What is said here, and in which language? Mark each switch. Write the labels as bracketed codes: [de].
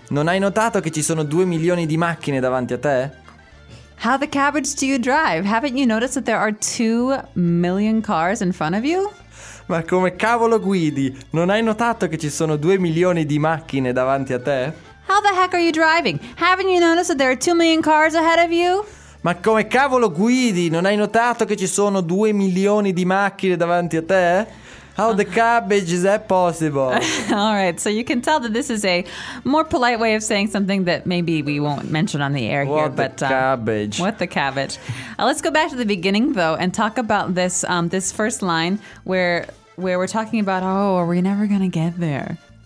[it] Non hai notato che ci sono 2 milioni di macchine davanti a te? [en] How the cabbage do you drive? Haven't you noticed that there are 2 million cars in front of you? [it] Ma come cavolo guidi? Non hai notato che ci sono 2 milioni di macchine davanti a te? [en] How the heck are you driving? Haven't you noticed that there are 2 million cars ahead of you? [it] Ma come cavolo guidi? Non hai notato che ci sono 2 milioni di macchine davanti a te? [en] How the cabbage is that possible? All right, so you can tell that this is a more polite way of saying something that maybe we won't mention on the air what here. What the cabbage? What the cabbage? Let's go back to the beginning though and talk about this this first line where we're talking about, oh, are we never gonna get there?